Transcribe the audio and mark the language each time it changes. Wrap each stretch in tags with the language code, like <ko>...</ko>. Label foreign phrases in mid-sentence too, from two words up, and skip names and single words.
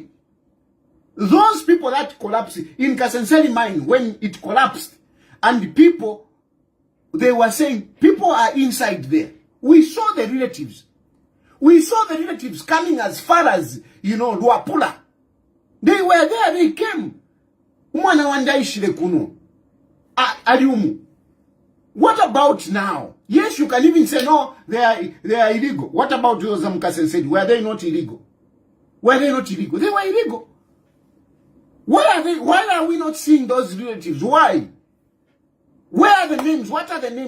<en>Those people that collapsed in Kasenseli mine when it collapsed, and the people, they were saying people are inside there. We saw the relatives. We saw the relatives coming as far as, you know, Luapula. They were there, they came.</en> <bem>Umwana wandaishile kuno. Aliumu.</bem> <en>What about now? Yes, you can even say, no, they are illegal. What about those Mkasen said? Were they not illegal? Were they not illegal? They were illegal. Why are they? Why are we not seeing those relatives? Why? Where are the names? What are the names?</en>